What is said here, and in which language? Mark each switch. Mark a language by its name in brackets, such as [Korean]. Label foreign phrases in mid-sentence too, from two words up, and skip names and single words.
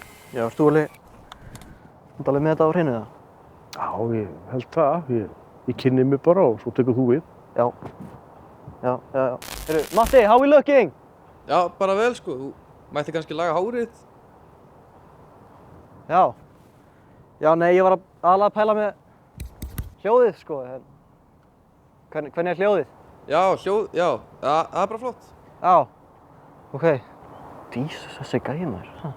[Icelandic] Já, ertu alveg með þetta á hreinu það? Já, ég held það. Ég kynni mig bara og svo tekur þú við. Já. Heyrðu, Matti, [English] how we looking? [Icelandic] Já, bara vel sko. Þú mætti kannski laga hárið. Já. Já, nei, ég var aðalega að pæla með hljóðið, sko. Hvernig er hljóðið? Já, það er bara flott. Já. Ok. Jesus, þessi gæi maður.